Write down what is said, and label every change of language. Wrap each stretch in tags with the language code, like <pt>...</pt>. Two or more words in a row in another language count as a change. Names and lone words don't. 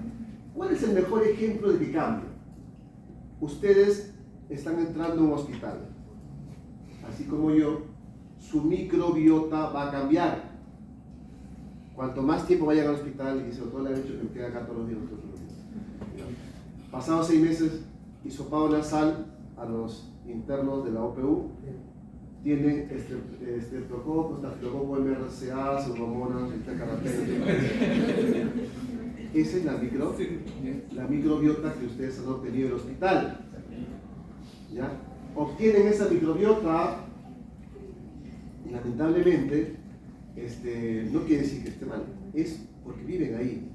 <es>¿Cuál es el mejor ejemplo de que cambia? Ustedes están entrando a un hospital, así como yo, su microbiota va a cambiar. Cuanto más tiempo vayan al hospital, y sobre todo le han hecho que me quede acá todos los días, pasados 6 meses, hisopado nasal a los internos de la OPU, tienen estreptococo, estafilococo, MRSA, pseudomonas, carantena. Esa es la microbiota que ustedes han obtenido en el hospital. ¿Ya? Obtienen esa microbiota y lamentablemente no quiere decir que esté mal, es porque viven ahí.</es>